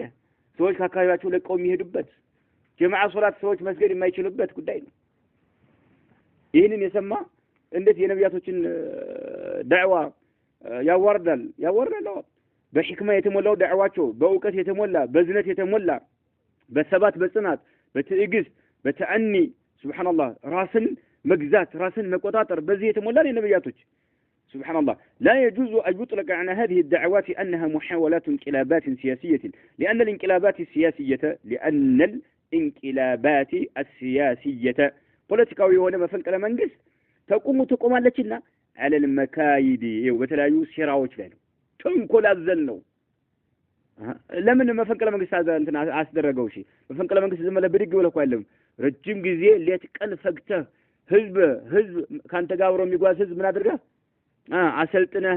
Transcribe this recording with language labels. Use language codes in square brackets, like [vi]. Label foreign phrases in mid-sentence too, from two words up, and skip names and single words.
[am] ሰዎች ከአካባቢያቸው ለቀው የሚሄዱበት ጀማዓ ሶላት ሰዎች መስገድ የማይችሉበት ጉዳይ ነው። ይሄንን የሰማ እንዴት የነብያቶችን ዳዕዋ ያዋርዳል? በሕክማ የተሞላው ዳዕዋቸው በእውቀት የተሞላ በዝነት የተሞላ በሰባት በጽናት በትዕግስት በተአኒ ሱብሃንአላህ ራስን መግዛት ራስን መቆጣጠር በዚህ የተሞላ ነው የነብያቶች [ar] سبحان الله. لا يجوز أن يطلق على هذه الدعوات أنها محاولات انقلابات سياسية لأن الانقلابات السياسية [am] ፖለቲካዊ የሆነ መፈንቅለ መንግስት ተቆሙ አለችና [ar] على المكايد [am] ወበተለያዩ ሴራዎች ላይ ነው። ተንኮል አዘል ነው። ለምን መፈንቅለ መንግስት እንትና አስደረገው? እሺ መፈንቅለ መንግስት ዝም ብለህ ብድግ ብለህ እኮ አይደለም ረጅም ጊዜ ሌት ቀን ፈግተህ ህዝብ ካንተ ጋር አብሮ የሚጓዝ ህዝብ ምን አድርገህ አሰልጥነህ